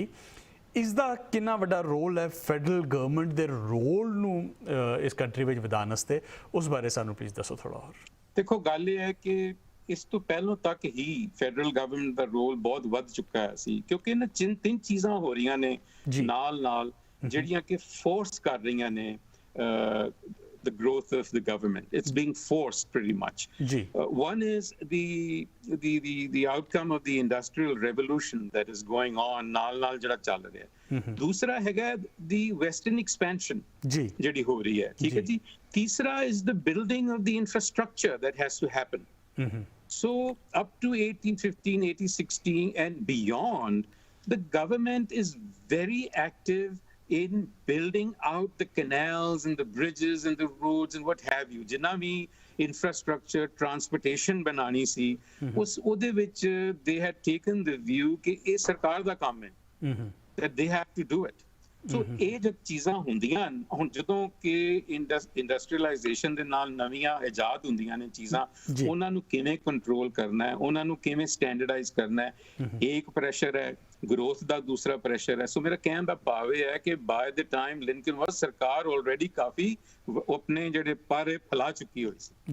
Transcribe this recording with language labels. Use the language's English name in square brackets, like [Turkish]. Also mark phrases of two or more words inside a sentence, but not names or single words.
[Punjabi] ਇਸ ਦਾ ਕਿੰਨਾ ਵੱਡਾ ਰੋਲ ਹੈ [English] federal government [Punjabi] ਦੇ ਰੋਲ ਨੂੰ ਇਸ ਕੰਟਰੀ ਵਿੱਚ ਵਧਾਉਣ ਵਾਸਤੇ, ਉਸ ਬਾਰੇ ਸਾਨੂੰ ਪਲੀਜ਼ ਦੱਸੋ ਥੋੜਾ ਹੋਰ। ਦੇਖੋ ਗੱਲ ਇਹ ਹੈ ਕਿ ਇਸ ਤੋਂ ਪਹਿਲਾਂ ਤੱਕ ਹੀ [English] federal government [Punjabi] ਦਾ ਰੋਲ ਬਹੁਤ ਵੱਧ ਚੁੱਕਾ ਹੈ ਸੀ, ਕਿਉਂਕਿ ਇਹਨਾਂ ਤਿੰਨ ਚੀਜ਼ਾਂ ਹੋ ਰਹੀਆਂ ਨੇ ਨਾਲ ਜਿਹੜੀਆਂ ਕਿ ਫੋਰਸ ਕਰ ਰਹੀਆਂ ਨੇ [English] the growth of the government. It's being forced pretty much. One is the outcome of the industrial revolution that is going on [Punjabi] ਨਾਲ ਜਿਹੜਾ ਚੱਲ ਰਿਹਾ। ਦੂਸਰਾ ਹੈਗਾ [English] the western expansion [Punjabi] ਜਿਹੜੀ ਹੋ ਰਹੀ ਹੈ, ਠੀਕ ਹੈ ਜੀ। [English] ਤੀਸਰਾ is the building of the infrastructure that has to happen. So up to 1815 1816 and beyond, the government is very active in building out the canals and the bridges and the roads and what have you. [Punjabi] ਜਿੰਨਾ ਵੀ [English] infrastructure transportation [Punjabi] ਬਣਾਉਣੀ ਸੀ ਉਸ ਉਹਦੇ ਵਿੱਚ [English] they had taken the view [Punjabi] ਕਿ ਇਹ ਸਰਕਾਰ ਦਾ ਕੰਮ ਹੈ, [English] that they have to do it. [Punjabi] So ਇਹ ਜਦ ਚੀਜ਼ਾਂ ਹੁੰਦੀਆਂ ਹੁਣ ਜਦੋਂ ਕਿ ਇੰਡਸਟਰੀਅਲਾਈਜੇਸ਼ਨ ਦੇ ਨਾਲ ਨਵੀਆਂ ਇਜਾਦ ਹੁੰਦੀਆਂ ਨੇ ਚੀਜ਼ਾਂ, ਉਹਨਾਂ ਨੂੰ ਕਿਵੇਂ ਕੰਟਰੋਲ ਕਰਨਾ ਹੈ, ਉਹਨਾਂ ਨੂੰ ਕਿਵੇਂ ਸਟੈਂਡਰਡਾਈਜ਼ ਕਰਨਾ ਹੈ, ਇੱਕ ਪ੍ਰੈਸ਼ਰ ਹੈ growth ਦਾ, ਦੂਸਰਾ ਪ੍ਰੈਸ਼ਰ ਹੈ। ਸੋ ਮੇਰਾ ਕਹਿਣ ਦਾ ਭਾਵ ਇਹ ਹੈ ਕਿ [English] by the time Lincoln was [Punjabi] ਸਰਕਾਰ ਆਲਰੇਡੀ ਕਾਫੀ ਆਪਣੇ ਜਿਹੜੇ ਪਰ ਫੈਲਾ ਚੁੱਕੀ ਹੋਈ ਸੀ।